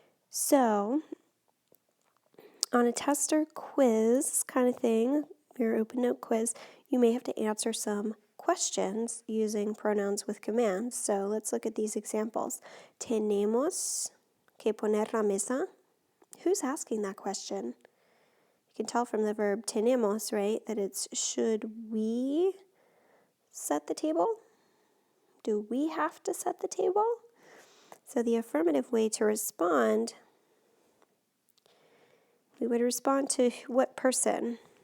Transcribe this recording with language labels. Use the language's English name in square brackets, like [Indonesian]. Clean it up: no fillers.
[English] So, on a test or quiz kind of thing, your open note quiz, you may have to answer some questions using pronouns with commands. So let's look at these examples. [Spanish] Tenemos que poner la mesa. [English] Who's asking that question? You can tell from the verb tenemos, right, that it's should we set the table? Do we have to set the table? So the affirmative way to respond, we would respond to what person?